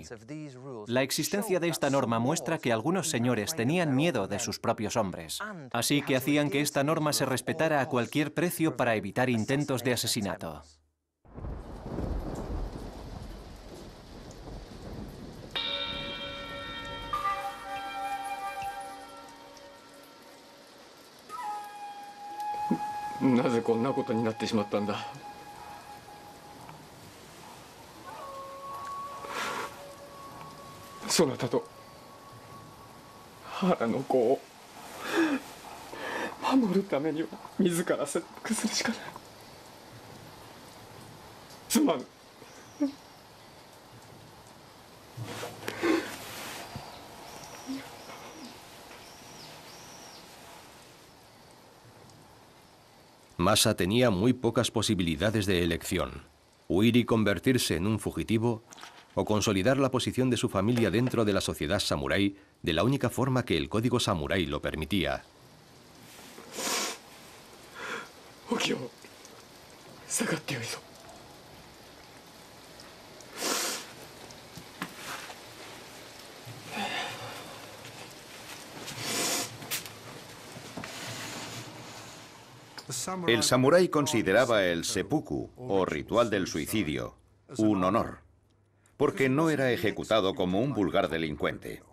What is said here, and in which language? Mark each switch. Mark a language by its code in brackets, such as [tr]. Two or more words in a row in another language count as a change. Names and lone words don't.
[es] La existencia de esta norma muestra que algunos señores tenían miedo de sus propios hombres, así que hacían que esta norma se respetara a cualquier precio para evitar intentos de asesinato. [ja] ¿なぜこんなことになってしまったんだ? そなたと腹の子を守るためには自ら説得するしかない. Tsumanu. [es] Masa tenía muy pocas posibilidades de elección: huir y convertirse en un fugitivo, o consolidar la posición de su familia dentro de la sociedad samurái de la única forma que el código samurái lo permitía. [ja] Okio, 下がってよいぞ. [es] El samurái consideraba el seppuku, o ritual del suicidio, un honor, porque no era ejecutado como un vulgar delincuente.